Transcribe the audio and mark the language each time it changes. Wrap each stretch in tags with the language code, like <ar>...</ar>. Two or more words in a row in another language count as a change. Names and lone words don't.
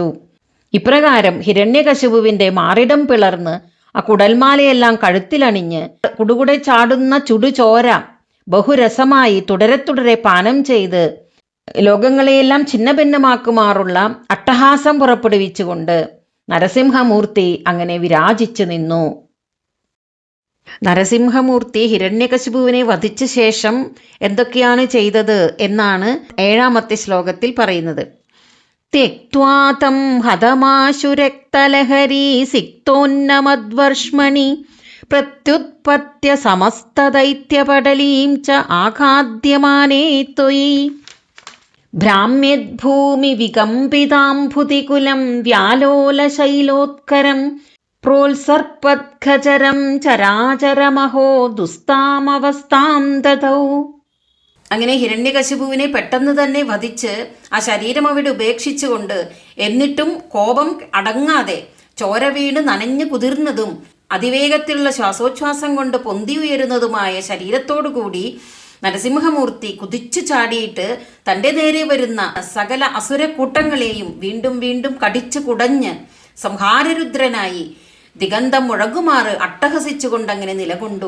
<ml>ഇപ്രകാരം ഹിരണ്യകശിപുവിൻ്റെ മാറിടം പിളർന്ന് ആ കുടൽമാലയെല്ലാം കഴുത്തിലണിഞ്ഞ് കുടുകുടെ ചാടുന്ന ചുടുചോര ബഹുരസമായി തുടരെ പാനം ചെയ്ത് ലോകങ്ങളെയെല്ലാം ഛിന്നഭിന്നമാക്കുമാറുള്ള അട്ടഹാസം പുറപ്പെടുവിച്ചുകൊണ്ട് നരസിംഹമൂർത്തി അങ്ങനെ വിരാജിച്ചു നിന്നു. നരസിംഹമൂർത്തി ഹിരണ്യകശിപുവിനെ വധിച്ച ശേഷം എന്തൊക്കെയാണ് ചെയ്തത് എന്നാണ് 7-ാമത്തെ ശ്ലോകത്തിൽ പറയുന്നത്.</ml> <sa>त्यक्त्वा तं हतमाशु रक्तलहरी सिक्तोन्नमद्वर्ष्मणि प्रत्युत्पत्य समस्तदैत्यपटलीं च आखाद्यमाने त्वयि भ्राम्यद्भूमिविकम्पिताम्भुतिकुलं व्यालोलशैलोत्करं प्रोत्सर्पद्खचരം ചരാചരമഹോ ദുസ്താമവസ്ഥാം ദതൗ.</sa> <ml>അങ്ങനെ ഹിരണ്യകശിപുവിനെ പെട്ടെന്ന് തന്നെ വധിച്ച് ആ ശരീരം അവിടെ ഉപേക്ഷിച്ചുകൊണ്ട്, എന്നിട്ടും കോപം അടങ്ങാതെ ചോര വീണ് നനഞ്ഞു കുതിർന്നതും അതിവേഗത്തിലുള്ള ശ്വാസോച്ഛ്വാസം കൊണ്ട് പൊന്തി ഉയരുന്നതുമായ ശരീരത്തോടുകൂടി നരസിംഹമൂർത്തി കുതിച്ചു ചാടിയിട്ട് തൻ്റെ നേരെ വരുന്ന സകല അസുരക്കൂട്ടങ്ങളെയും വീണ്ടും വീണ്ടും കടിച്ചു കുടഞ്ഞ് സംഹാരരുദ്രനായി ദിഗന്ധം മുഴങ്ങുമാറ് അട്ടഹസിച്ചുകൊണ്ടങ്ങനെ നിലകൊണ്ടു.</ml>